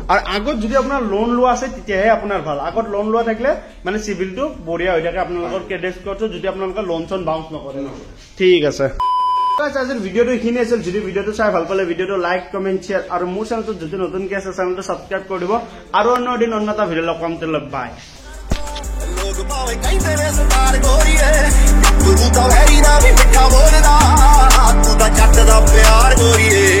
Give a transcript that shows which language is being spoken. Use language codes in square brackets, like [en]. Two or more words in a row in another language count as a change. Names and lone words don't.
[as] আৰু আগত যদি আপোনাৰ লোন লোৱা আছে তেতিয়াহে আপোনাৰ ভাল আগত লোন লোৱা থাকিলে মানে সিভিলটো বঢ়িয়া হৈ থাকে আপোনালোকৰ ক্ৰেডিট স্কোৰটো যদি আপোনালোকে লোন চন বাউন্স নকৰে ঠিক আছে আজিৰ ভিডিঅ'টো এইখিনি আছিল যদি ভিডিঅ'টো চাই ভাল পালে ভিডিঅ'টো [en] like comment share [as] আৰু মোৰ চেনেলটো যদি নতুনকৈ আছে চেনেলটো সাবস্ক্ৰাইব কৰি দিব আৰু অন্য দিন অন্য এটা ভিডিঅ' লগ পাম তেতিয়ালৈ বাই [pa] ਲੋਕ ਭਾਵੇਂ ਕਹਿੰਦੇ ਨੇ ਸਤਾਰ ਗੋਰੀਏ ਤੂੰ ਤਾਂ ਵੈਰੀ ਨਾ ਵੀ ਮਿੱਠਾ ਬੋਲਦਾ ਤੂੰ ਤਾਂ ਜੱਟ ਦਾ ਪਿਆਰ ਗੋਰੀਏ